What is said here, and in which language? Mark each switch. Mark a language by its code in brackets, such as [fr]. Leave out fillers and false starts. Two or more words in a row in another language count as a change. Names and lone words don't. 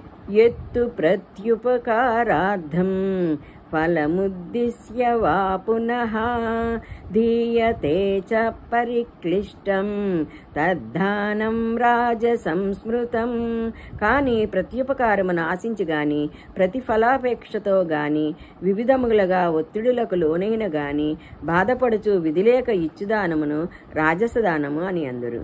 [sa] यत्तु प्रत्युपकारार्थं फलमुद्दिश्य वा पुनः दीयते च परिक्लिष्टं తద్దానం రాజసంస్మృతం. [te] కానీ ప్రత్యుపకారమును ఆశించి గాని ప్రతిఫలాపేక్షతో గాని వివిధములుగా ఒత్తిడులకు లోనైన గాని బాధపడుచు విధిలేక ఇచ్చుదానమును రాజసదానము అని అందరు.